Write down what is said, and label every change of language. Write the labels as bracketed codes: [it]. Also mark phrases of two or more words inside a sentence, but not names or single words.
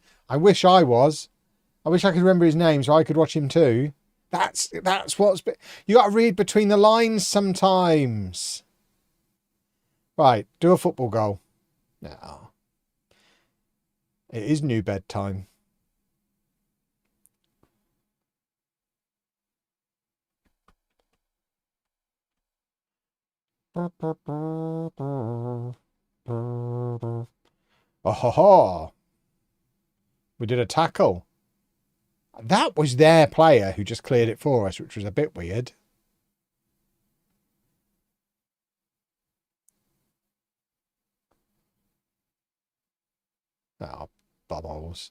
[en] I wish I was. I wish I could remember his name so I could watch him too. That's what's... You got to read between the lines sometimes. Right, do a football goal. No. It is new bedtime. Oh ho ho. We did a tackle. That was their player who just cleared it for us, which was a bit weird. Oh, bubbles.